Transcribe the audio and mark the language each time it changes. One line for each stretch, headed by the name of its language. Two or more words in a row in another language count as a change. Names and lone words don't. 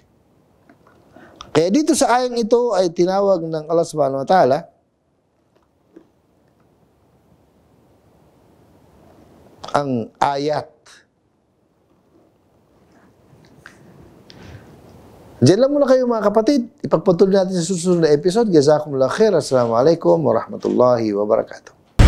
Filipino: Kaya dito sa ayang ito ay tinawag ng Allah
Arabic: سبحانه وتعالى
Filipino: ang ayat. Diyan lang muna kayo mga kapatid. Ipagpatuloy natin sa susunod na episode.
Arabic: جزاكم الله خير. السلام عليكم ورحمة الله وبركاته.